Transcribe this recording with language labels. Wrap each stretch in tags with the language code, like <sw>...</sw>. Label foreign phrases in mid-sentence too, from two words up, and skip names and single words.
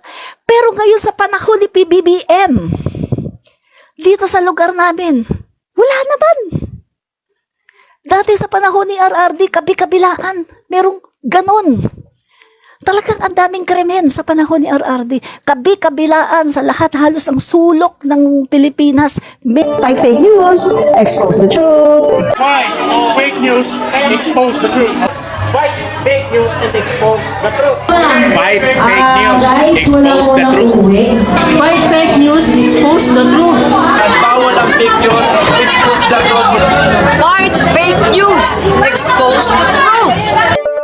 <tl>Pero ngayon sa panahon ni PBBM, dito sa lugar namin, wala naman. Dati sa panahon ni RRD, kabi-kabilaan, merong ganon. Talagang ang daming krimen sa panahon ni RRD. Kabi-kabilaan sa lahat halos ng sulok ng Pilipinas.</tl> <en>Fight fake news, expose the truth. Fight fake news, expose the truth. Fight fake news and expose the truth. Fight fake news, expose the truth. Fight fake news, expose the truth.</en> <tl>At bawal ang</tl> <en>fake news, expose the truth. Fight fake news. Expose the truth.</en>